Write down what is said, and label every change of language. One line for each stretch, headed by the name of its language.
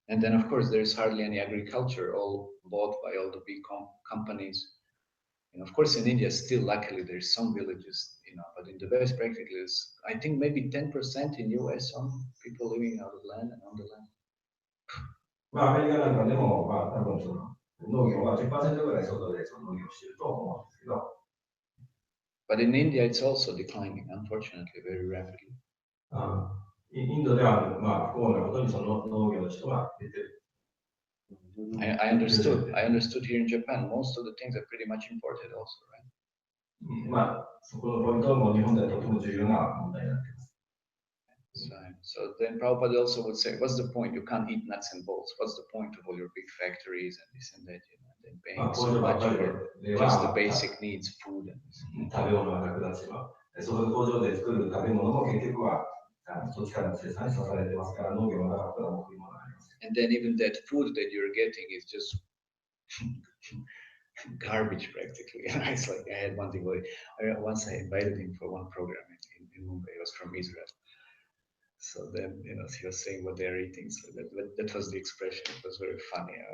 English: And then, of course, there's hardly any agriculture, all bought by all the big companies. Of course, in India, still luckily there's some villages, but in the West, practically, I think maybe 10% in US on people living out of land and on the land.
Japanese: アメリカなんかでも、多分その農業は10%ぐらい外でその農業をしていると思うんですけど。
English: But in India, it's also declining, unfortunately, very rapidly.
Japanese: インドでは、不幸なことにその農業の人が出てる。
English: I understood here in Japan, most of the things are pretty much imported also, right?
Japanese: そこのポイントはもう日本ではとても重要な問題になっています。
English: So then Prabhupada also would say, what's the point? You can't eat nuts and bolts. What's the point of all your big factories and this and that? than paying so much for just the basic needs, food and
Japanese: 食べ物がなくなってしまう。そこで工場で作る食べ物も結局はそっちからの生産に支えてますから、農業がなかったらもう食い物がありません。
English: And then even that food that you're getting is just garbage practically. It's like I had one thing where once I invited him for one program in Mumbai. He was from Israel. So then, you know, he was saying what they're eating. So that was the expression. It was very funny.